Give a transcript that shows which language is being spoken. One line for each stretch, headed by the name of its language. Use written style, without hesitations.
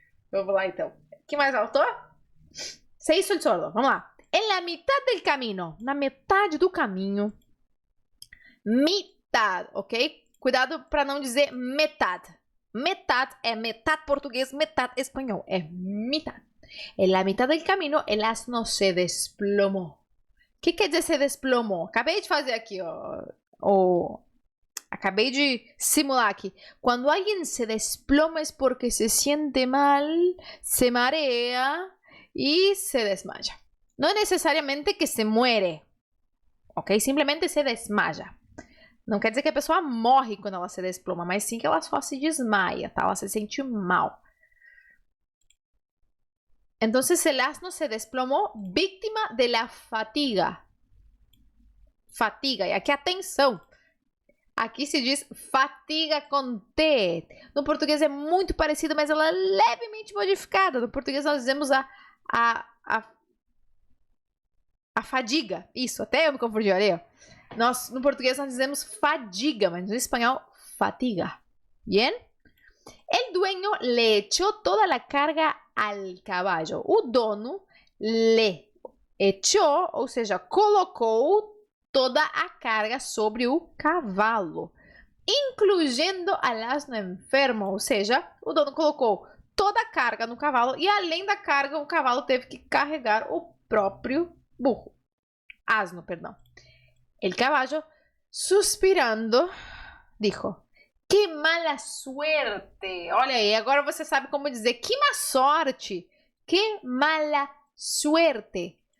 Portuguese: Vamos lá, então. O que mais faltou?
Spanish: Se hizo el sordo.
Portuguese: Vamos lá.
Spanish: En la mitad del camino.
Portuguese: Na metade do caminho.
Spanish: Mitad, ok?
Portuguese: Cuidado para não dizer metade. Metade é metade português, metade espanhol. É mitad.
Spanish: En la mitad del camino, el asno se desplomó.
Portuguese: O que quer dizer se desplomou? Acabei de fazer aqui, ó. Acabei de simular aqui. Quando alguém se desploma é porque se sente mal,
Spanish: se marea e se desmaya.
Portuguese: Não é necessariamente que
Spanish: se muere,
Portuguese: ok? Simplesmente se desmaia. Não quer dizer que a pessoa morre quando ela se desploma, mas sim que ela só se desmaia, tá? Ela se sente mal.
Spanish: Entonces el asno se desplomó víctima de la fatiga.
Portuguese: Fatiga. E aqui, atenção. Aqui se diz fatiga com T. No português é muito parecido, mas ela é levemente modificada. No português nós dizemos a fadiga. Isso, até eu me confundi, olha aí. No português nós dizemos fadiga, mas no espanhol, fatiga.
Spanish: Bien? El dueño le echó toda la carga al caballo.
Portuguese: O dono le echou, ou seja, colocou toda a carga sobre o cavalo, incluindo
Spanish: al asno enfermo,
Portuguese: ou seja, o dono colocou toda a carga no cavalo e além da carga o cavalo teve que carregar o próprio asno, perdão.
Spanish: El caballo, suspirando, dijo: que mala suerte.
Portuguese: Olha aí, agora você sabe como dizer que má sorte.
Spanish: Que mala suerte.